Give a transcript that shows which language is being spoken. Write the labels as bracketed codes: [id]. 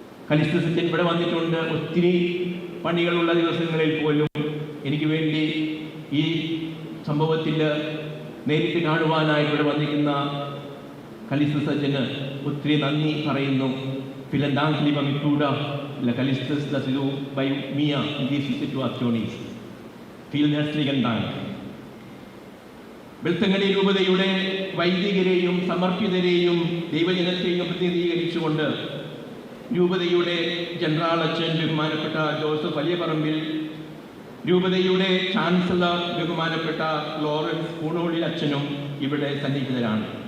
[ml] Callistus അച്ഛൻ ഇവിടെ വന്നിട്ടുണ്ട്. ഒത്തിരി പണികളുള്ള ദിവസങ്ങളിൽ പോലും എനിക്ക് വേണ്ടി ഈ സംഭവത്തിൽ നേരിട്ട് കാണുവാനായിട്ട് ഇവിടെ വന്നിരിക്കുന്ന കലിസ്റ്റസ് അച്ഛന് ഒത്തിരി നന്ദി പറയുന്നു. [de] Vielen Dank, lieber Mitbruder, la Kalistus, dass du bei mir in dieser Situation ist. Vielen herzlichen Dank. [ml] വെൽത്തങ്ങടി രൂപതയുടെ വൈദികരെയും സമർപ്പിതരെയും ദൈവജനത്തെയും പ്രതിനിധീകരിച്ചുകൊണ്ട് രൂപതയുടെ ജനറൽ അച്ഛൻ ബഹുമാനപ്പെട്ട ജോസഫ് വലിയപറമ്പിൽ, രൂപതയുടെ ചാൻസലർ ബഹുമാനപ്പെട്ട ലോറൻസ് പൂണോളി അച്ഛനും ഇവിടെ സന്നിഹിതരാണ്.